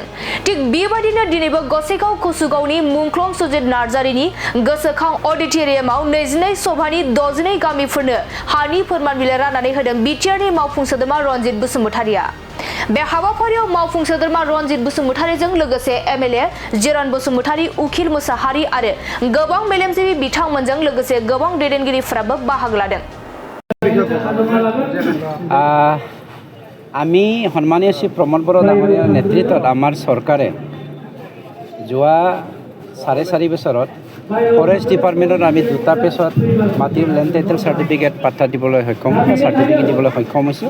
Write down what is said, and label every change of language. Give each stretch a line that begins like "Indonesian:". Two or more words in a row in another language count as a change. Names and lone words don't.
Bodo: थिग बेबायदिनो दिनैबो गसाइगाव कसुगावनि मुंख्लं सुजित नार्जारिनि गोसोखां अडिट'रियामाव 22 सभानि 62 गामिफोरनो हानि फोरमान बिलाइ राननानै होदों बिटिआरनि मावफुं सोद्रोमा रनजित बसुमतारिया। बे हाबाफारियाव मावफुं सोद्रोमा रनजित बसुमतारिजों लोगोसे एमएलए जिरन बसुमतारि, उखिल मुसाहारि आरो गोबां मेलेमजिबि बिथांमोनजों लोगोसे गोबां दैदेनगिरिफोराबो बाहागो लादों।
Assamese: আমি সন্মানীয় শ্ৰী প্ৰমদ বড়ো ডাঙৰীয়াৰ নেতৃত্বত আমাৰ চৰকাৰে যোৱা 4.5 বছৰত
English: forest department
Assamese: আমি দুটা পেছত মাটিৰ
English: land title certificate
Assamese: পাত্তা দিবলৈ সক্ষম চাৰ্টিফিকেট দিবলৈ সক্ষম হৈছোঁ।